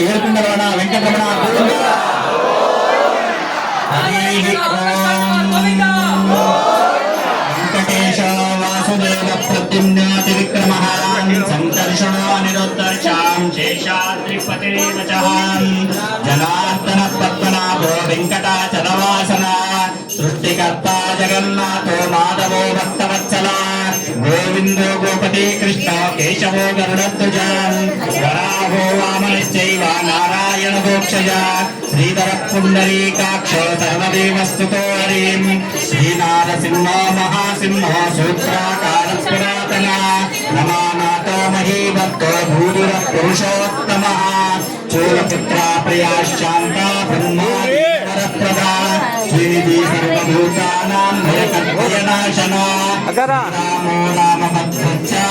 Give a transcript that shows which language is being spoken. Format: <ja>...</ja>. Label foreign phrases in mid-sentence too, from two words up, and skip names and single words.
<kn>ಹೇಳ್ಕೊಂಡು ಬರೋಣ.</kn> <sa>ವೆಂಕಟರಮಣ ವೆಂಕಟೇಶ ವಾಸುದೇವ ಪ್ರದ್ಯುಮ್ನ ತ್ರಿವಿಕ್ರಮ ಸಂಕರ್ಷಣೋ ಅನಿರುದ್ಧರ್ಷಾಂ ಶೇಷಾದ್ರಿಪತಿ ಜನಾರ್ದನ ಪದ್ಮನಾಭೋ ವೆಂಕಟಾಚಲವಾಸನ ಸೃಷ್ಟಿಕರ್ತ ಜಗನ್ನಾಥೋ ಮಾಧವೋ ಭಕ್ತವತ್ಸಲ ಗೋವಿಂದೋ ಗೋಪತಿ ಕೃಷ್ಣ ಕೇಶವೋ ಗರುಡಧ್ವಜ ವರಾಹೋ ವಾಮನಶ್ಚೈವ ನಾರಾಯಣ ಗೋಕ್ಷಜ ಶ್ರೀಧರ ಪುಂಡರೀಕಾಕ್ಷೋ ಸರ್ವದೇವಸ್ತುತೋ ಹರಿಂ ಶ್ರೀನಾರಸಿಂಹ ಮಹಾಸಿಂಹ ಸೂತ್ರಾಕಾರ ಪುರಾತನ ನಮಾನಾಥೋ ಮಹೀಭಕ್ತೋ ಭೂರಿರ ಪುರುಷೋತ್ತಮ ಚೂಲಪುತ್ರ ಪ್ರಿಯಾ ಶಾಂತ ಬ್ರಹ್ಮಾವರಪ್ರದ ಶ್ರೀನಿಧಿ ಸರ್ವಭೂತಾನಾಂ ಭಯಕರ್ಭಯನಾಶನ ರಾಮೋ ರಾಮ ಭದ್ರಚ್ಚ</sa>